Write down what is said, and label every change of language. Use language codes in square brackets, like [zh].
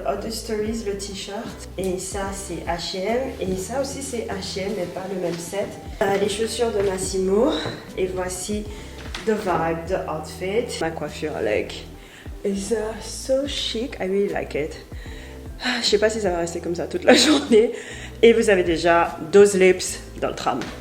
[fr] Stories, le t-shirt, et ça c'est H&M, et ça aussi c'est H&M mais pas le même set. Les chaussures de Massimo, et voici [en] the vibe, the outfit. [fr] Ma coiffure [en] like is so chic, I really like it. [fr] Je sais pas si ça va rester comme ça toute la journée. Et vous avez déjà [en] those lips [fr] dans le tram.